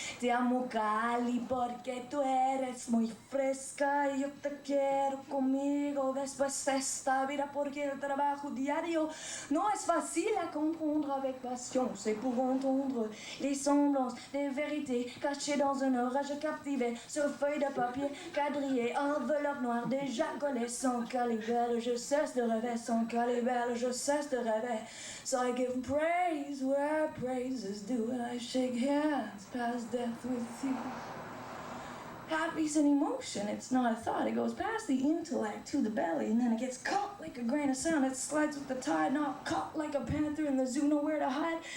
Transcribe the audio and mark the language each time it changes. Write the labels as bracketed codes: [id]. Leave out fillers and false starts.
[es] Te amo cali porque tú eres muy fresca y yo te quiero conmigo después de esta vida, porque el trabajo diario no es fácil [fr] à comprendre avec passion. C'est pour entendre les semblances des vérités cachées dans un orage captivé sur feuille de papier quadrillé, enveloppe noire déjà collée. Sans calibelle, je cesse de rêver. Sans calibelle, je cesse de rêver. [en] So I give praise where praise is due, and I shake hands past death with you. Happy's an emotion, it's not a thought. It goes past the intellect to the belly, and then it gets caught like a grain of sand. It slides with the tide, not caught like a panther in the zoo, nowhere to hide.